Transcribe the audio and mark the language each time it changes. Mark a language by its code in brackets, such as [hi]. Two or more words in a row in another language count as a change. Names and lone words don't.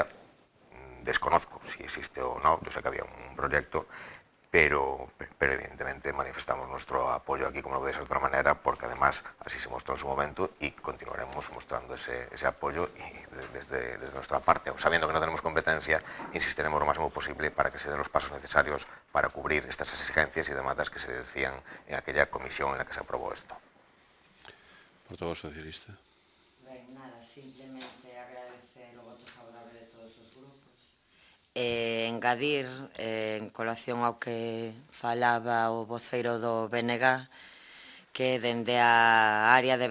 [es] Desconozco si existe o no, yo sé que había un proyecto, pero evidentemente manifestamos nuestro apoyo aquí, como no puede ser de otra manera, porque además así se mostró en su momento y continuaremos mostrando ese apoyo, y desde nuestra parte, sabiendo que no tenemos competencia, insistiremos lo máximo posible para que se den los pasos necesarios para cubrir estas exigencias y demandas que se decían en aquella comisión en la que se aprobó esto. Portavoz socialista. [gl] Ben, nada, simplemente agradecer o voto favorable de todos os grupos. Engadir, en colación ao que falaba o voceiro do BNG, que dende a área de